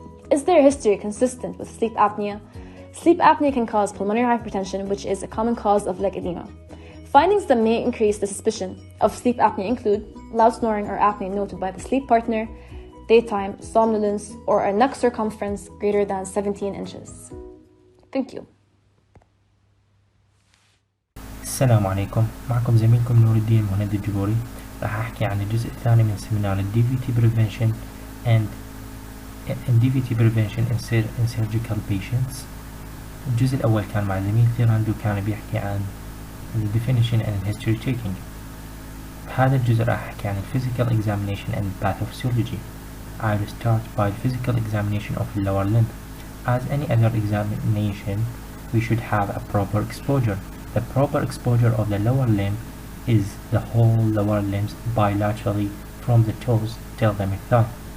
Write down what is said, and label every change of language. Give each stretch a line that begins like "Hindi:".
English: Is there a history consistent with sleep apnea? Sleep apnea can cause pulmonary hypertension, which is a common cause of leg edema. Findings that may increase the suspicion of sleep apnea include loud snoring or apnea noted by the sleep partner, daytime somnolence, or a neck circumference greater than 17 inches. Thank you.
Arabic: السلام عليكم، معكم زميلكم نور الدين مهند الجبوري. راح أحكي عن الجزء الثاني من سيمينار ال
English: DVT prevention and DVT prevention in surgical patients.
Arabic: الجزء الأول كان مع زميل تيراندو، كان بيحكي عن ال
English: definition and history taking.
Arabic: بهذا الجزء راح أحكي عن
English: physical examination and pathophysiology. I will start by physical examination of the lower limb. As any other examination, we should have a proper exposure. The proper exposure of the lower limb is the whole lower limbs bilaterally from the toes till the mid-thigh.